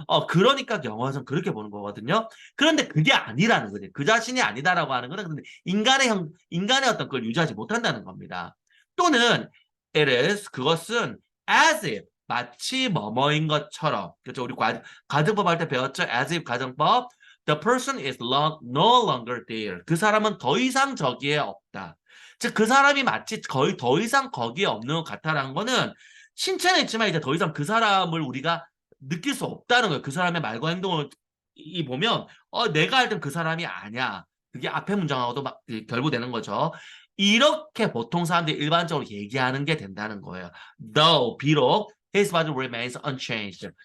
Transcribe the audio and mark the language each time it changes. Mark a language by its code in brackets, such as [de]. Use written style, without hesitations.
[ko] 그러니까 영어에서는 그렇게 보는 거거든요. 그런데 그게 아니라는 거지. 그 자신이 아니다라고 하는 거는 근데 인간의 어떤 그걸 유지하지 못한다는 겁니다. 또는 [en] it is [ko] 그것은 [en] as if [ko] 마치 뭐뭐인 것처럼 그렇죠. 우리 가정법 할 때 배웠죠. as if 가정법. [en] The person is no longer there. [ko] 그 사람은 더 이상 저기에 없다. 즉, 그 사람이 마치 거의 더 이상 거기에 없는 것 같다라는 거는 신체는 있지만 이제 더 이상 그 사람을 우리가 느낄 수 없다는 거예요. 그 사람의 말과 행동을 보면 내가 할 땐 그 사람이 아니야. 그게 앞에 문장하고도 막 결부되는 거죠. 이렇게 보통 사람들이 일반적으로 얘기하는 게 된다는 거예요. Though 비록 [en] his body remains unchanged.